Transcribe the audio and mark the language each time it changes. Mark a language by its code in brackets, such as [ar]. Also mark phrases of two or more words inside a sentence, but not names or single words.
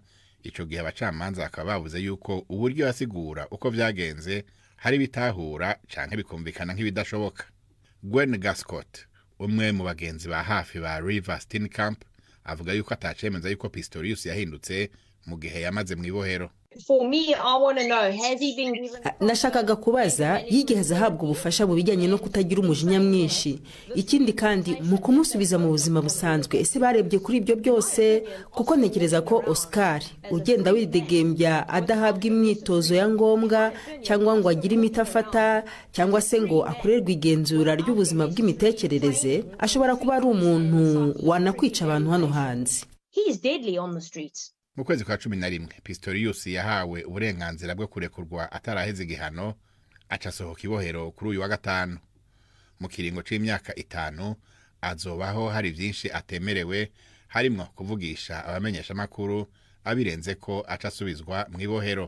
[rn] Ico gihe abacamanza akaba bavuze yuko uburyo yasigura uko vyagenze hari bitahura canke bikumvikana nk'ibidashoboka. Gwen Gascott, umwe mu bagenzi ba hafi ba Reeva Steenkamp, avuga yuko atacemeza yuko Pistorius yahindutse mu gihe yamaze mwibohero. [en] For me, I want to know, has he been given... [rw] Nashakaga kubaza yigeze ahabwa ubufasha mu bijyanye no kutagira umujinya mwinshi. Ikindi kandi mu kumusubiza mu buzima busanzwe ese barebye kuri ibyo byose, kuko ntekereza ko Oscar ugenda widegembya adahabwa imyitozo ya ngombwa cyangwa ngo agire imiti afata cyangwa se ngo akorerwe igenzura ry'ubuzima bw'imitekerereze, ashobora kuba ari umuntu wanakwica abantu hano hanze. [en] He is deadly on the streets. [rn] Mu kwezi kwa 11 Pistorius yahawe uburenganzira bwo kurekurwa ataraheze igihano, acasohoka ibohero kuri uyu wa gatanu. Mu kiringo c'imyaka 5 azobaho hari byinshi atemerewe, harimo kuvugisha abamenyesha makuru, abirenze ko acasubizwa mu ibohero.